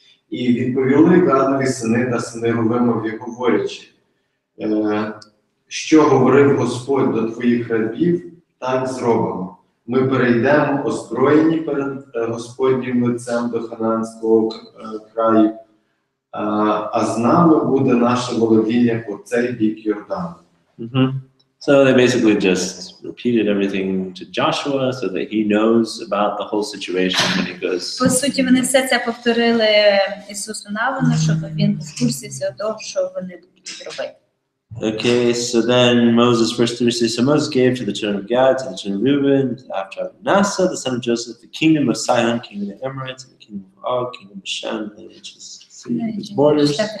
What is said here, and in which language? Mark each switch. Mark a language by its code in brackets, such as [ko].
[uk] І відповіли Гадові сини та сини Рувимові, говорячи: що говорив Господь до твоїх рабів, так зробимо. Ми перейдемо озброєні перед Господнім лицем до Ханаанського краю, а з нами буде наше володіння по цей бік Йордану. [en] Mm-hmm. So they basically just repeated everything to Joshua so that he knows about the whole situation when he goes. [uk] По суті, вони все це повторили Ісусу Навину, щоб він був в курсі всього того, що вони будуть робити. [en] Okay, so then Moses, verse 3 says, so Moses gave to the children of Gad, to the children of Reuben, to the half tribe of Manasseh, the son of Joseph, the kingdom of Sihon, kingdom of the Emirates, and the kingdom of Og, kingdom of Shem, and which is its borders.